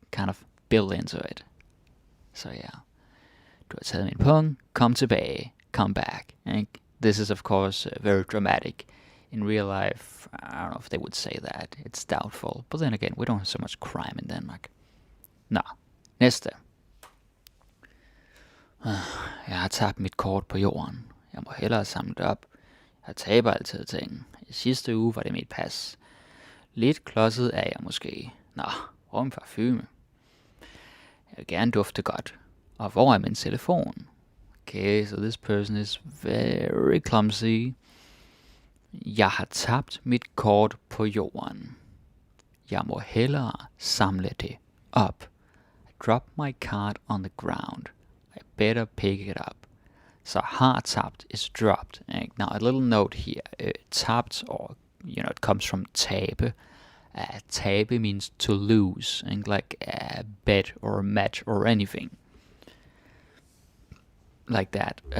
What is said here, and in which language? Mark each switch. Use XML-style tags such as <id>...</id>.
<en>Kind of built into it. So yeah,</en> <da>du har taget min pung, kom tilbage,</da> <en>come back. Right? This is of course very dramatic. In real life, I don't know if they would say that. It's doubtful. But then again, we don't have so much crime in Denmark.</en> <da>Nå, næste. Jeg har tabt mit kort på jorden. Jeg må hellere samle det op. Jeg taber altid ting. I sidste uge var det mit pas. Lidt klodset er jeg måske. Nå, hvor er min parfume? Jeg vil gerne dufte godt. Og hvor er min telefon?</da> <en>Okay, so this person is very clumsy.</en> <da>Jeg har tabt mit kort på jorden. Jeg må hellere samle det op.</da> <en>I dropped my card on the ground. I better pick it up. So</en> <da>har tabt</da> <en>is dropped. Now a little note here. Tabt, or it comes from tabe. Tabe means to lose, and like a bet or a match or anything like that.</en>